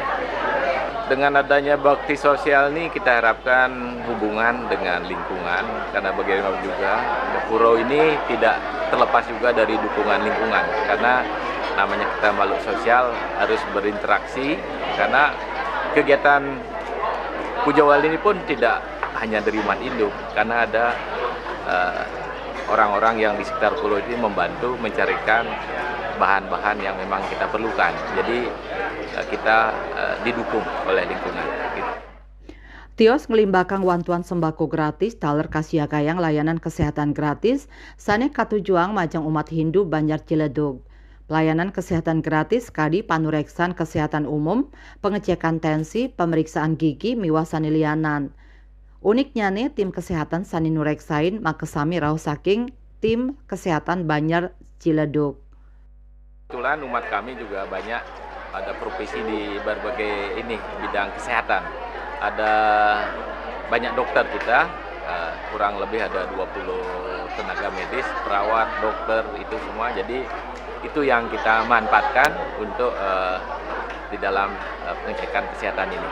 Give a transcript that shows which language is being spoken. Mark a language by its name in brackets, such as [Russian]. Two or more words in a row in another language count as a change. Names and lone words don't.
[Indonesian] Dengan adanya bakti sosial ini kita harapkan hubungan dengan lingkungan karena bagaimana juga Pura ini tidak terlepas juga dari dukungan lingkungan karena namanya kita makhluk sosial harus berinteraksi karena kegiatan Puja Wali ini pun tidak hanya dari umat Hindu karena ada orang-orang yang di sekitar pulau ini membantu mencarikan bahan-bahan yang memang kita perlukan. Jadi kita didukung oleh lingkungan. Gitu. [Balinese] Tios ngelimbakang wantuan sembako gratis taler kasiagayang layanan kesehatan gratis sane katujuang majang umat Hindu Banjar Ciledug. [Indonesian] Pelayanan kesehatan gratis [Balinese] kadi panureksan [Indonesian] kesehatan umum, pengecekan tensi, pemeriksaan gigi, [Balinese] miwah sani lianan. [Indonesian] Uniknya nih tim kesehatan [Balinese] sani nureksain makesami rauh saking [Indonesian] tim kesehatan Banjar Ciledug. Kebetulan umat kami juga banyak ada profesi di berbagai bidang kesehatan. Ada banyak dokter kita, kurang lebih ada 20 tenaga medis, perawat, dokter itu semua. Jadi itu yang kita manfaatkan untuk di dalam pengecekan kesehatan ini.